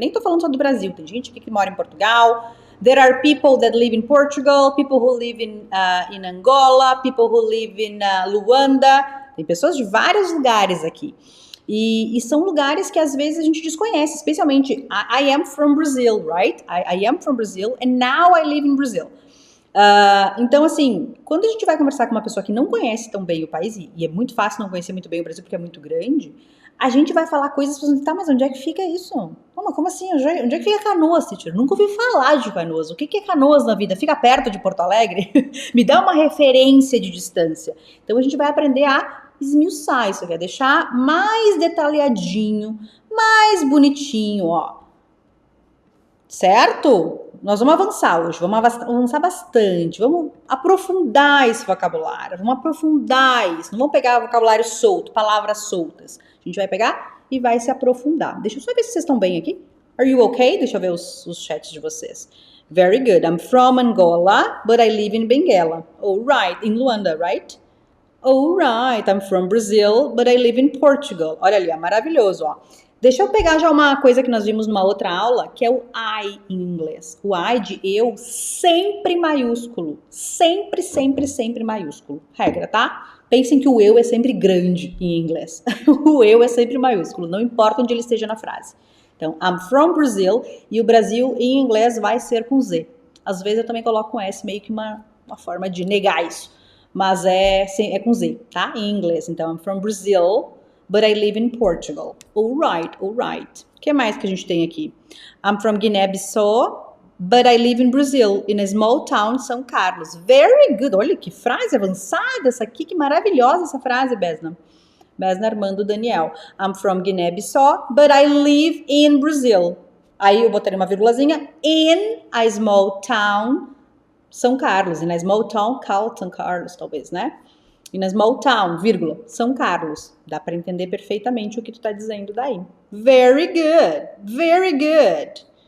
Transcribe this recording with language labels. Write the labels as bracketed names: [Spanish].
[Portuguese] Eu nem tô falando só do Brasil, tem gente aqui que mora em Portugal. [English] There are people that live in Portugal, people who live in Angola, people who live in Luanda. [Portuguese] Tem pessoas de vários lugares aqui. E são lugares que às vezes a gente desconhece, especialmente [English] I am from Brazil, right? I am from Brazil and now I live in Brazil. [Portuguese] Então, assim, quando a gente vai conversar com uma pessoa que não conhece tão bem o país, e é muito fácil não conhecer muito bem o Brasil porque é muito grande, a gente vai falar coisas, tá, mas onde é que fica isso? Como assim? Onde é que fica Canoas, teacher? Nunca ouvi falar de Canoas. O que é Canoas na vida? Fica perto de Porto Alegre? Me dá uma referência de distância. Então a gente vai aprender a esmiuçar isso aqui, a deixar mais detalhadinho, mais bonitinho, ó. Certo? Nós vamos avançar hoje, vamos avançar bastante, vamos aprofundar esse vocabulário, vamos aprofundar isso, não vamos pegar vocabulário solto, palavras soltas. A gente vai pegar e vai se aprofundar. Deixa eu só ver se vocês estão bem aqui. [English] Are you okay? [Portuguese] Deixa eu ver os chats de vocês. [English] Very good. I'm from Angola, but I live in Benguela. Oh, right. In Luanda, right? Oh, right. I'm from Brazil, but I live in Portugal. [Portuguese] Olha ali, é maravilhoso, ó. Deixa eu pegar já uma coisa que nós vimos numa outra aula, que é o I em inglês. O I de eu sempre maiúsculo. Sempre, sempre, sempre maiúsculo. Regra, tá? Pensem que o eu é sempre grande em inglês. O eu é sempre maiúsculo, não importa onde ele esteja na frase. Então, [English] I'm from Brazil, [Portuguese] e o Brasil em inglês vai ser com Z. Às vezes eu também coloco com S, meio que uma forma de negar isso. Mas é com Z, tá? Em inglês. [English] Então, I'm from Brazil, but I live in Portugal. All right, all right. [Portuguese] O que mais que a gente tem aqui? [English] I'm from Guiné-Bissau, but I live in Brazil, in a small town, São Carlos. Very good. [Portuguese] Olha que frase avançada essa aqui, que maravilhosa essa frase, Besna. Besna Armando Daniel. [English] I'm from Guiné-Bissau, but I live in Brazil. [Portuguese] Aí eu botaria uma vírgulazinha. [English] In a small town, São Carlos. In a small town, São Carlos, [Portuguese] talvez, né? [English] In a small town, [Portuguese] vírgula, São Carlos. Dá para entender perfeitamente o que tu tá dizendo daí. [English] Very good, very good.